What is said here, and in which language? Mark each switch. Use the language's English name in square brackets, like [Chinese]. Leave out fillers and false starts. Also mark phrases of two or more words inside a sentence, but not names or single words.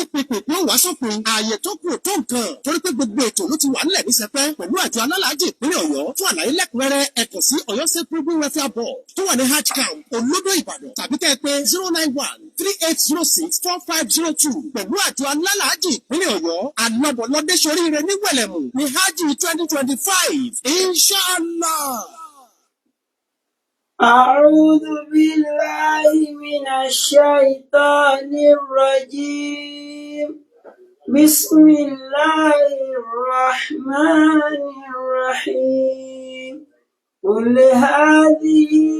[Yoruba] pínpín ó wá sópin ààyè tó kù tó nǹkan torí pé gbogbo ètò ló ti wà nílẹ̀ ní sẹpẹ́ pẹ̀lú àjọ alálàájì ìpínlẹ̀ Ọ̀yọ́ fún àlàyé lẹ́kùnrẹ́rẹ́ ẹ kàn sí Ọ̀yọ́ State Pilgrim Welfare Board tó wà ní Hajj Camp Olódò Ìbàdàn tàbí kẹ́ ẹ pé 091-3806-4502 pẹ̀lú àjọ alálàájì ìpínlẹ̀ Ọ̀yọ́ alọ́bọ̀lọ́dé soríire ní wẹ̀lẹ̀mù ní Hajj 2025 Inshallah. [Arabic] أعوذ بالله من الشيطان الرجيم بسم الله الرحمن الرحيم قل هذه